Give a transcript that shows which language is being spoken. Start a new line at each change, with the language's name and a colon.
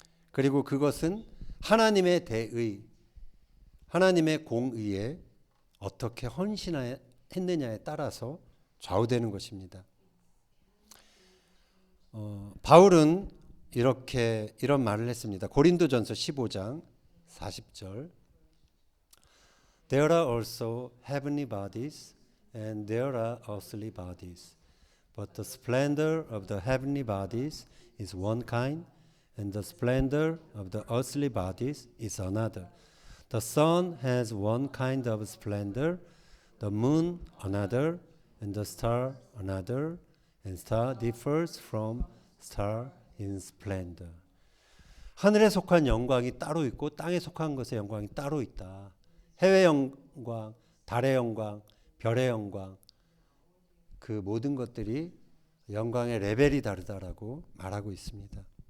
Korean: 그리고 그것은 하나님의 대의, 하나님의 공의에 어떻게 헌신했느냐에 따라서 좌우되는 것입니다. 바울은 이런 말을 했습니다. 고린도전서 15장 40절.
English: There are also heavenly bodies and there are earthly bodies. But the splendor of the heavenly bodies is one kind, and the splendor of the earthly bodies is another. The sun has one kind of splendor, the moon another, and the star another, and star differs from star in splendor.
Korean: 하늘에 속한 영광이 따로 있고 땅에 속한 것의 영광이 따로 있다. 해의 영광, 달의 영광, 별의 영광, 그 모든 것들이 영광의 레벨이 다르다라고 말하고 있습니다.